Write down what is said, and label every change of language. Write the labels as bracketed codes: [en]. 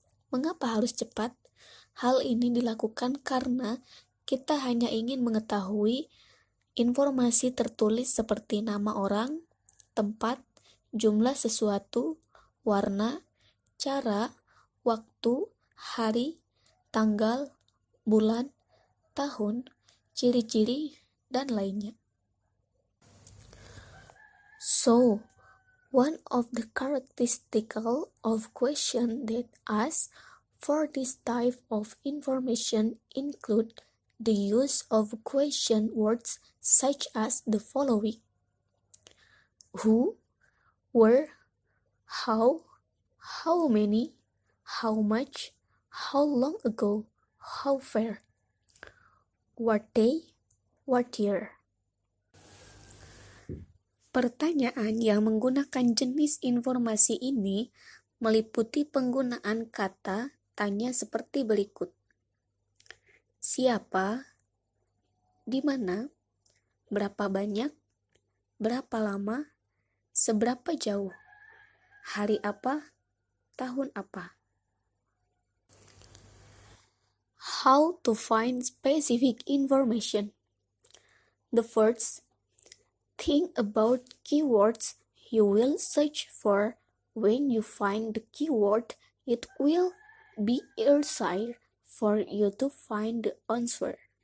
[id] Mengapa harus cepat? Hal ini dilakukan karena kita hanya ingin mengetahui informasi tertulis seperti nama orang, tempat, jumlah sesuatu, warna, cara, waktu, hari, tanggal, bulan, tahun, ciri-ciri, dan lainnya. [en] So, one of the characteristics of question that ask for this type of information include the use of question words such as the following: who, where, how many, how much, how long ago, how far, what day, what year. [id] Pertanyaan yang menggunakan jenis informasi ini meliputi penggunaan kata tanya seperti berikut: siapa, di mana, berapa banyak, berapa lama, seberapa jauh, hari apa, tahun apa. [en] How to find specific information. The first, think about keywords you will search for. When you find the keyword, it will be easier for you to find the answer.